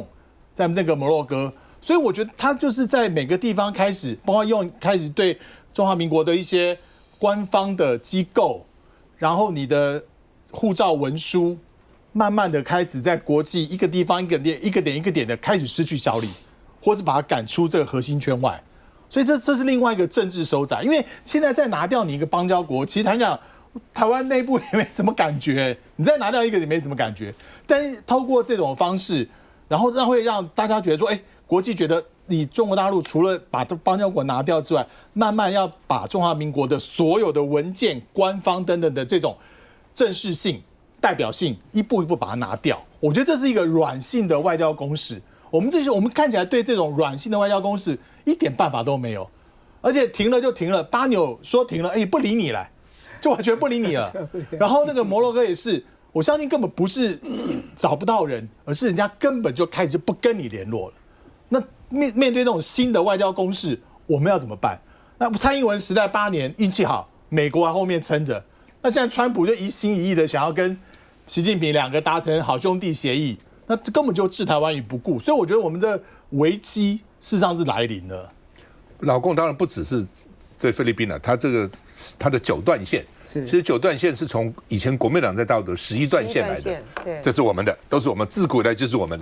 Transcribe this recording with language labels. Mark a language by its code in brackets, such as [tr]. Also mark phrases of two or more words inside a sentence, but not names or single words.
[zh] 在那個摩洛哥，所以我覺得他就是在每個地方開始，包括開始對中華民國的一些官方的機構，然後你的護照文書，慢慢的開始在國際一個地方一個點的開始失去效力，或是把它趕出這個核心圈外。所以這是另外一個政治收窄，因為現在再拿掉你一個邦交國，其實講台灣內部也沒什麼感覺，你再拿掉一個也沒什麼感覺，但是透過這種方式。然後會讓大家覺得說，國際覺得你中國大陸除了把邦交國拿掉之外，慢慢要把中華民國的所有的文件、官方等等的這種正式性、代表性，一步一步把它拿掉。我覺得這是一個軟性的外交攻勢。我們看起來對這種軟性的外交攻勢一點辦法都沒有，而且停了就停了，巴紐說停了，不理你了，就完全不理你了。然後那個摩洛哥也是。我相信根本不是找不到人，而是人家根本就開始不跟你聯絡了。那面對這種新的外交攻勢，我們要怎麼辦？那蔡英文時代8年運氣好，美國在後面撐着。那現在川普就一心一意的想要跟習近平2個達成好兄弟協議，那根本就置台灣於不顧。所以我覺得我們的危機事實上是來臨了。老共當然不只是對菲律賓了，他的9段線，其實9段線是從以前國民黨在大陸的11段線來的，這是我們的，都是我們自古以來就是我們的。